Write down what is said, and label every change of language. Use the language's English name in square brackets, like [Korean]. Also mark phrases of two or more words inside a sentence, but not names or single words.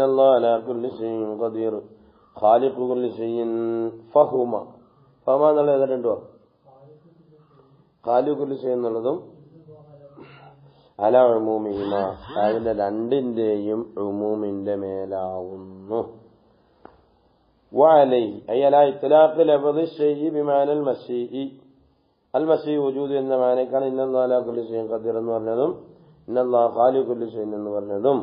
[Arabic] الله على كل شيء قدير خالق كل شيء فهما [Malayalam] എന്നുള്ള ഏതാണ്ടോ [Arabic] خالق كل شيء എന്നുള്ളതും على عمومهما [Malayalam] അതിന്റെ രണ്ടിന്റെയും ഉമൂമിന്റെ മേലാവുന്നു. [Arabic] وعليه أي على إطلاق لفظ شيء بمعنى المشيء المشيء وجود [Malayalam] എന്ന മാനക്കാണ് [Arabic] إن الله على كل شيء قدير [Malayalam] എന്ന് പറഞ്ഞതും [Arabic] إن الله خالق كل شيء [Malayalam] എന്ന് പറഞ്ഞതും.